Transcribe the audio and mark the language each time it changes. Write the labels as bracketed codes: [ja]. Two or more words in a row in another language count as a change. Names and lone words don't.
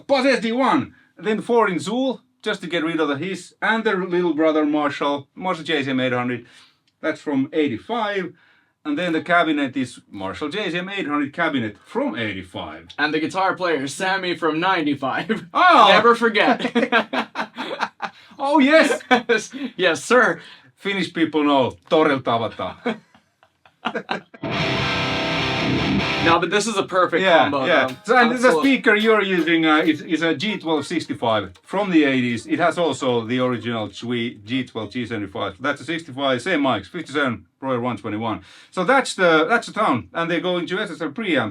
[en] Buzz SD1, then 4-inch Zool, just to get rid of the hiss, and the little brother Marshall JCM 800. That's from 85. And then the cabinet is Marshall JCM 800 cabinet from 85. And the guitar player is Samy from 95. Oh! Never forget. Oh, yes! Yes, sir. Finnish people know. [fi] Torilta avataan. [en] No, but this is a perfect combo. Yeah. Though. So, and the speaker you're using is a G1265 from the 80s. It has also the original G12 G75. That's a 65, same mics, 57 Royal 121. So that's the sound, and they go into SSL preamps.